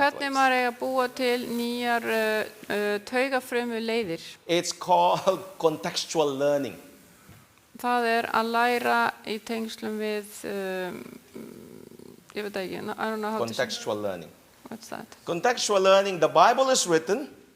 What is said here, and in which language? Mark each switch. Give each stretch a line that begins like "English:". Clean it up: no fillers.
Icelandic: Hvernig maður að búa til nýjar taugafrumu leiðir.
English: It's called contextual learning.
Icelandic: Það að læra í tengslum við, ég veit ekki,
English: I don't know how to say. Contextual learning. What's that? Contextual learning, the Bible is written,